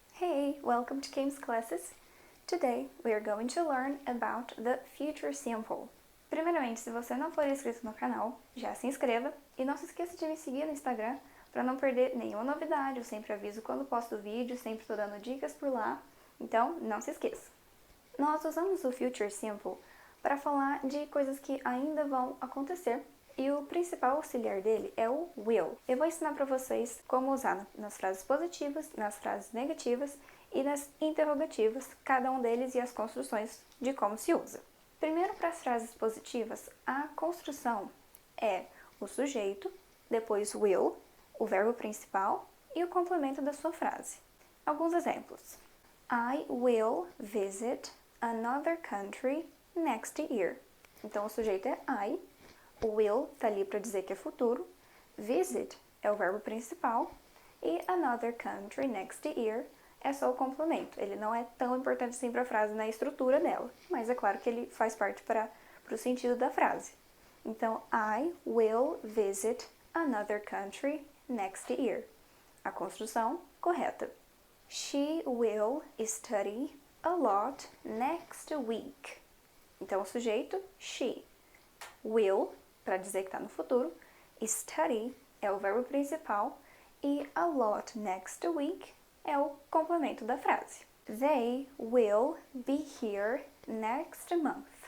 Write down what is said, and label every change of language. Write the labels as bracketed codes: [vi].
[en] Hey, welcome to Kame's classes. Today we are going to learn about the future simple. [pt] Primeiramente, se você não for inscrito no canal, já se inscreva e não se esqueça de me seguir no Instagram para não perder nenhuma novidade. Eu sempre aviso quando posto vídeo, sempre estou dando dicas por lá, então não se esqueça. Nós usamos o future simple para falar de coisas que ainda vão acontecer e o principal auxiliar dele é o will. Eu vou ensinar para vocês como usar nas frases positivas, nas frases negativas e nas interrogativas, cada um deles e as construções de como se usa. Primeiro, para as frases positivas, a construção é o sujeito, depois will, o verbo principal e o complemento da sua frase. Alguns exemplos. [en] I will visit another country next year. [pt] Então, o sujeito é I, o will está ali para dizer que é futuro, visit é o verbo principal e [en] another country next year [pt] é só o complemento. Ele não é tão importante assim para a frase na estrutura dela, mas é claro que ele faz parte para o sentido da frase. Então, [en] I will visit another country next year. [pt] A construção correta. [en] She will study a lot next week. [pt] Então, o sujeito, she. Will, para dizer que está no futuro. Study é o verbo principal. E [en] a lot next week [pt] é o complemento da frase. [en] They will be here next month.